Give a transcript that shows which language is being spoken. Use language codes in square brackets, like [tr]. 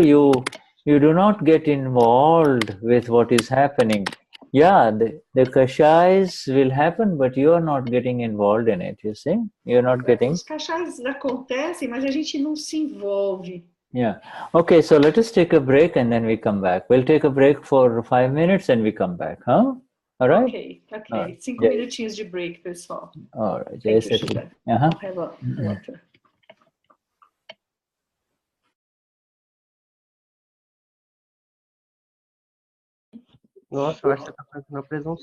[en] You do not get involved with what is happening. Yeah, the kashais will happen, but you are not getting involved in it. You see, you're not getting. [pt] Os kashais acontecem, mas a gente não se envolve. [en] Yeah. Okay, so let us take a break and then we come back. We'll take a break for 5 minutes and we come back, huh? All right? Ok. [pt] 5 minutinhos de break, pessoal. [en] All right. Thank you, Shuddha. Have a water. [pt] Nossa, eu acho que você está fazendo a presunção.